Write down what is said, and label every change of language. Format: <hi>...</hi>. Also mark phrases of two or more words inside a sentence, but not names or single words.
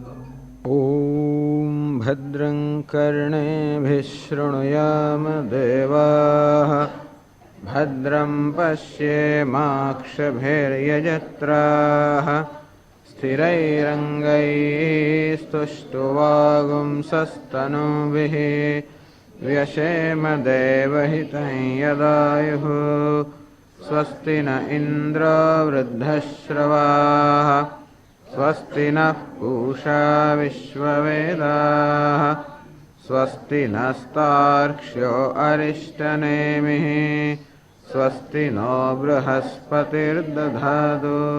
<sa>ओम भद्रं कर्णेभिः शृणुयाम देवाः भद्रं पश्येमाक्षभैर्यजत्राः સ્થિરૈરङ्गैस्तुष्टुवागुंसस्तनूभिः व्यशेम देवहितं यदायुः. स्वस्ति न इन्द्रो वृद्धश्रवाः स्वस्ति नः पूषा विश्ववेदाः स्वस्ति नस्तार्क्ष्यो अरिष्टनेमिः स्वस्ति नो बृहस्पतिर्दधातु.</sa>